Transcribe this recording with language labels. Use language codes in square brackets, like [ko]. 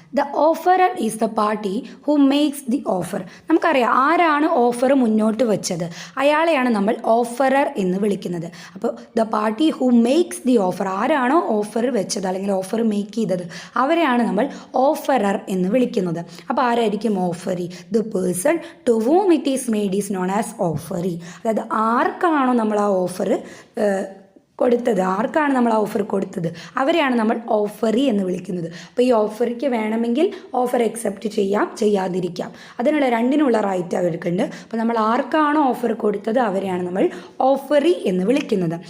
[en] The offerer is the party who makes the offer. [ml] നമുക്കറിയാം ആരാണ് offer മുന്നോട്ട് വെച്ചത്, അയാളെയാണ് നമ്മൾ ഓഫറർ എന്ന് വിളിക്കുന്നത്. അപ്പോൾ [en] the party who makes the offer, [ml] ആരാണോ ഓഫർ വെച്ചത് അല്ലെങ്കിൽ ഓഫർ മേക്ക് ചെയ്തത് അവരെയാണ് നമ്മൾ ഓഫറർ എന്ന് വിളിക്കുന്നത്. അപ്പോൾ ആരായിരിക്കും offeree? [en] The person to whom it is made is known as offeree. [ml] അതായത് ആർക്കാണോ നമ്മൾ ആ ഓഫർ കൊടുത്തത്, ആർക്കാണ് നമ്മൾ ആ ഓഫർ കൊടുത്തത് അവരെയാണ് നമ്മൾ ഓഫറി എന്ന് വിളിക്കുന്നത്. അപ്പോൾ ഈ ഓഫറിക്ക് വേണമെങ്കിൽ ഓഫർ അക്സെപ്റ്റ് ചെയ്യാം, ചെയ്യാതിരിക്കാം. അതിനുള്ള രണ്ടിനുള്ള റൈറ്റ് അവർക്കുണ്ട്. അപ്പോൾ നമ്മൾ ആർക്കാണോ ഓഫർ കൊടുത്തത് അവരെയാണ് നമ്മൾ ഓഫറി എന്ന് വിളിക്കുന്നത്.